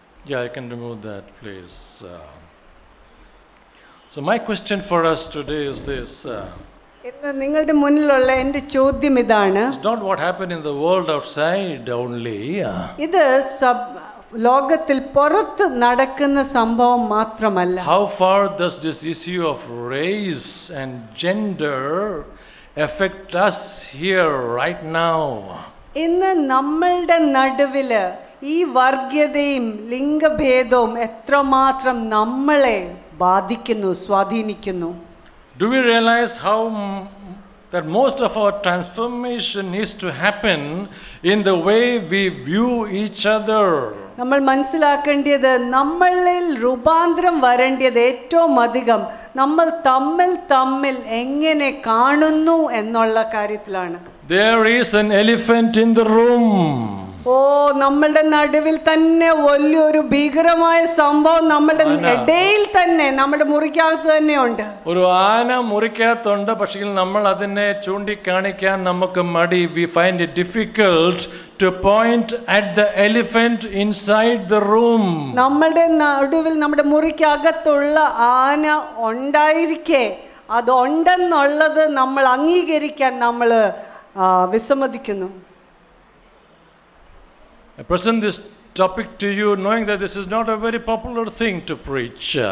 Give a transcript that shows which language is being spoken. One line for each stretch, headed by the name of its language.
English: Yeah, I can remove that, please. So my question for us today is this.
Malayalam: ഇന്ന് നിങ്ങളുടെ മുന്നിലുള്ള എൻ്റെ ചോദ്യം ഇതാണ്.
English: It's not what happened in the world outside only.
Malayalam: ഇത് ലോകത്തിൽ പുറത്ത് നടക്കുന്ന സംഭവം മാത്രമല്ല.
English: How far does this issue of race and gender affect us here right now?
Malayalam: ഇന്ന് നമ്മളുടെ നടുവില് ഈ വർഗീയതയും ലിംഗഭേദവും എത്രമാത്രം നമ്മളെ ബാധിക്കുന്നു, സ്വാധീനിക്കുന്നു?
English: Do we realize how that most of our transformation needs to happen in the way we view each other?
Malayalam: നമ്മൾ മനസ്സിലാക്കേണ്ടത് നമ്മളിൽ രൂപാന്തരം വരേണ്ടത് ഏറ്റവും അധികം നമ്മൾ തമ്മിൽ എങ്ങനെ കാണുന്നു എന്നുള്ള കാര്യത്തിലാണ്.
English: There is an elephant in the room.
Malayalam: നമ്മളുടെ നടുവിൽ തന്നെ വലിയൊരു ഭീകരമായ സംഭവം നമ്മുടെ ഇടയിൽ തന്നെ, നമ്മുടെ മുറിക്കകത്ത് തന്നെ ഉണ്ട്. ഒരു ആന മുറിക്കകത്തുണ്ട്, പക്ഷേ നമ്മൾ അതിനെ ചൂണ്ടിക്കാണിക്കാൻ നമുക്ക് മടി.
English: We find it difficult to point at the elephant inside the room.
Malayalam: നമ്മളുടെ നടുവിൽ, നമ്മുടെ മുറിക്കകത്തുള്ള ആന ഉണ്ടായിരിക്കെ അതുണ്ടെന്നുള്ളത് നമ്മൾ അംഗീകരിക്കാൻ നമ്മൾ വിസമ്മതിക്കുന്നു.
English: I present this topic to you knowing that this is not a very popular thing to preach.